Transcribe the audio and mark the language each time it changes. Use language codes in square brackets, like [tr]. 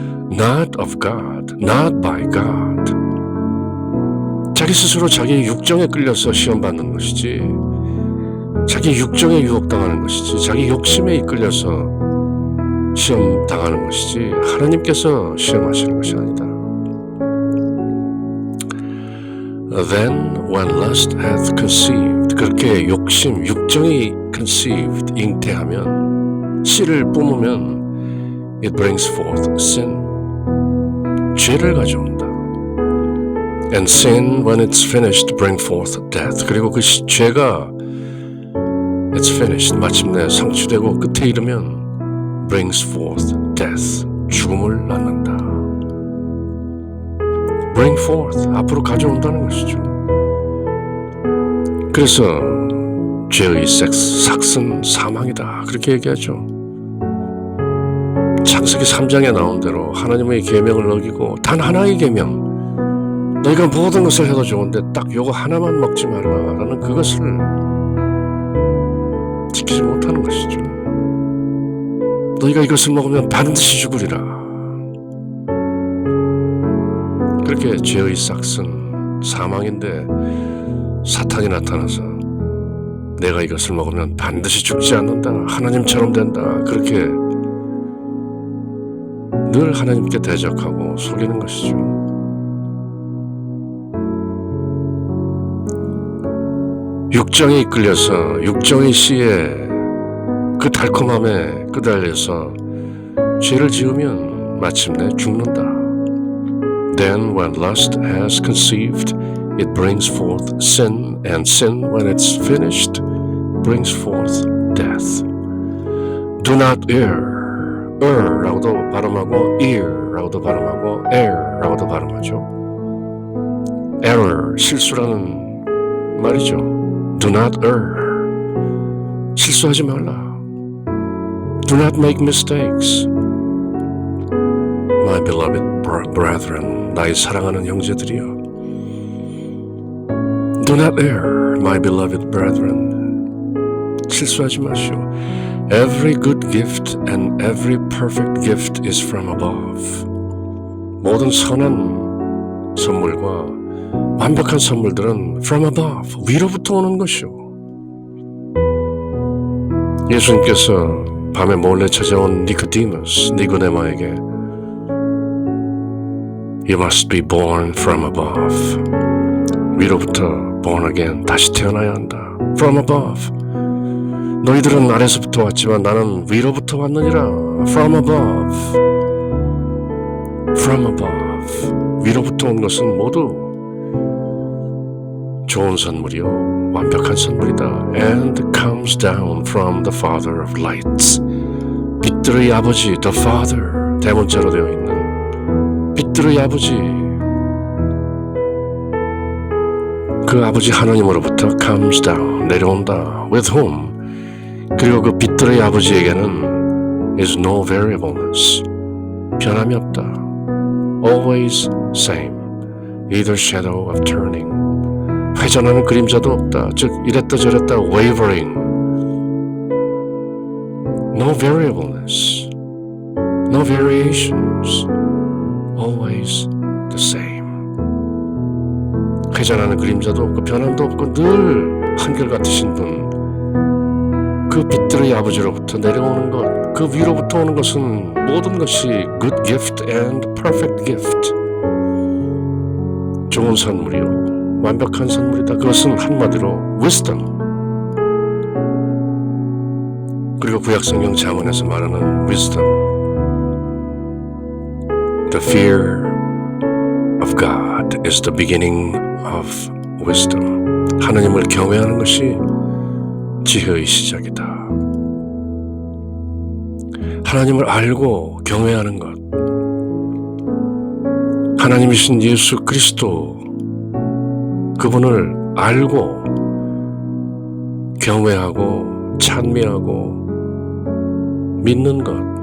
[en] Not of God, not by God. [ko] 자기 스스로 자기의 육정에 끌려서 시험받는 것이지 자기 육정에 유혹당하는 것이지 자기 욕심에 이끌려서 시험당하는 것이지 하나님께서 시험하시는 것이 아니다. [en] Then when lust hath conceived [ko] 그렇게 욕심, 육정이 [en] conceived, [ko] 잉태하면 씨를 뿜으면 [en] it brings forth sin [ko] 죄를 가져온다. [en] And sin when it's finished bring forth death [ko] 그리고 그 죄가 [en] it's finished [ko] 마침내 성취되고 끝에 이르면 [en] brings forth death [ko] 죽음을 낳는다. [en] bring forth [ko] 앞으로 가져온다는 것이죠. 그래서 죄의 삭슨 사망이다 그렇게 얘기하죠. 창세기 3장에 나온 대로 하나님의 계명을 어기고 단 하나의 계명 너희가 모든 것을 해도 좋은데 딱 요거 하나만 먹지 말라라는 그것을 지키지 못하는 것이죠. 너희가 이것을 먹으면 반드시 죽으리라. 그렇게 죄의 싹은 사망인데 사탄이 나타나서 내가 이것을 먹으면 반드시 죽지 않는다. 하나님처럼 된다. 그렇게 늘 하나님께 대적하고 속이는 것이죠. 육정에 이끌려서 육정의 씨에 그 달콤함에 끄달려서 죄를 지으면 마침내 죽는다. [en] Then when lust has conceived, it brings forth sin, and sin, when it's finished, brings forth death. Do not err. [ko] 라고도 발음하고 ear라고도 발음하고 air라고도 발음하죠. error, 실수라는 말이죠. [en] Do not err. [ko] 실수하지 말라. [en] Do not make mistakes. My beloved brethren, [ko] 나의 사랑하는 형제들이여. [en] Do not err, my beloved brethren. [ko] 실수하지 마시오. [en] Every good gift and every perfect gift is from above. [ko] 모든 선한 선물과 완벽한 선물들은 [en] from above, [ko] 위로부터 오는 것이오. 예수님께서 밤에 몰래 찾아온 니고데마에게 [en] You must be born from above. [ko] 위로부터 [en] born again, [ko] 다시 태어나야 한다. [en] From above. [ko] 너희들은 아래서부터 왔지만 나는 위로부터 왔느니라. [en] From above. From above. [ko] 위로부터 온 것은 모두 좋은 선물이요, 완벽한 선물이다. [en] And comes down from the Father of lights. [ko] 빛들의 아버지, the Father, 대문자로 되어 있는 빛들의 아버지, 그 아버지 하나님으로부터 [en] comes down, [ko] 내려온다. [en] With whom? [ko] 그리고 그 빛들의 아버지에게는 [en] is no variableness, [ko] 변함이 없다. [en] Always same, neither shadow of turning. [ko] 회전하는 그림자도 없다. 즉 이랬다 저랬다 wavering. [en] No variableness, no variations, always the same. [ko] 회전하는 그림자도 없고 변함도 없고 늘 한결같으신 분, 그 빛들의 아버지로부터 내려오는 것, 그 위로부터 오는 것은 모든 것이 [en] good gift and perfect gift. [ko] 좋은 선물이요, 완벽한 선물이다. 그것은 한마디로 wisdom. 그리고 구약성경 잠언에서 말하는 [en] wisdom, the fear of God is the beginning of wisdom. [ko] 하나님을 경외하는 것이 지혜의 시작이다. 하나님을 알고 경외하는 것, 하나님이신 예수 그리스도, 그분을 알고 경외하고 찬미하고 믿는 것.